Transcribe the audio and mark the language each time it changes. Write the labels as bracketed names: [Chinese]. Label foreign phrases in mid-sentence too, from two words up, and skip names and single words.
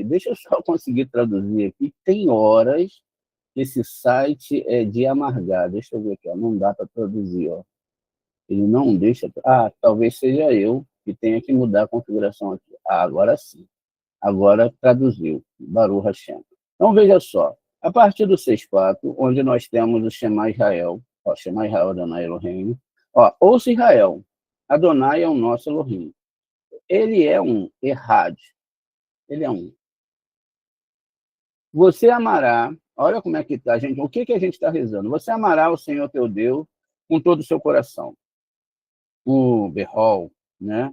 [Portuguese] Deixa eu só conseguir traduzir aqui. Tem horas que esse site é de amargar. Deixa eu ver aqui, ó. Não dá para traduzir. Ó. Ele não deixa... talvez seja eu que tenha que mudar a configuração aqui. Agora sim. Agora traduziu. [Hebrew] ברוך השם. [Portuguese] Então, veja só. A partir do 6.4, onde nós temos o [Hebrew] שמע ישראל, שמע ישראל, אדוני אלוהינו. [Portuguese] Ouça Israel, Adonai é o nosso Elohim. Ele é um Errad. Ele é um. Você amará, olha como é que está, gente. O que a gente está rezando? Você amará o Senhor teu Deus com todo o seu coração. O Behol, né?